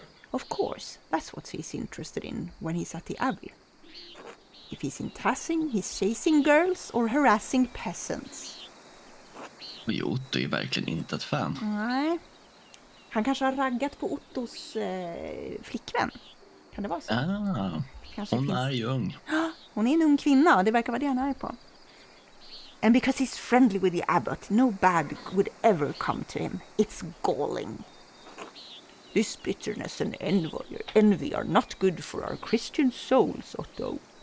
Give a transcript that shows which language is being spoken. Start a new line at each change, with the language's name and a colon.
English: Of course, that's what he's interested in when he's at the Abbey. If he's in tassing, he's chasing girls or harassing peasants.
Swedish: Och Otto är verkligen inte ett fan. Nej. Han kanske har raggat på Ottos flickvän. Kan det vara så? Hon är ju ung. Hon är en ung kvinna och det verkar vara det han är på.
English: And because he's friendly with the abbot, no bad would ever come to him. It's galling. This bitterness and envy are not good for our Christian souls, Otto.